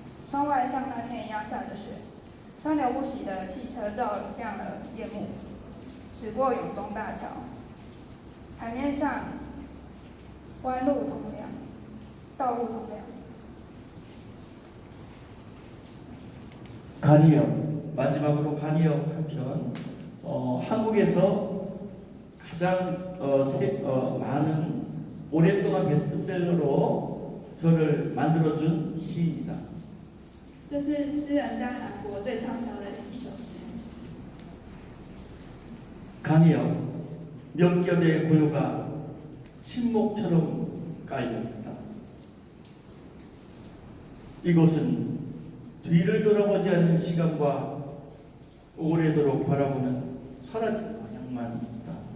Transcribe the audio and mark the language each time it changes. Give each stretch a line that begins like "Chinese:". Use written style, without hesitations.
Chinese: 窗外像那天一样下着雪，川流不息的汽车照亮了夜幕，驶过永东大桥。海面上弯路通亮，道路通亮。
Korean: 간이역, 마지막으로 간이역 한편. 한국에서 가장 많은 오랫동안 베스트셀러로 저를 만들어준 시입니다.
Chinese: 这是诗人在韩国最畅销的一首诗。
Korean: 간이역, 몇 겹의 고요가 침묵처럼 깔려있다. 이곳은 뒤를 돌아보지 않는 시간과 오래도록 바라보는 사라진 방향만 있다.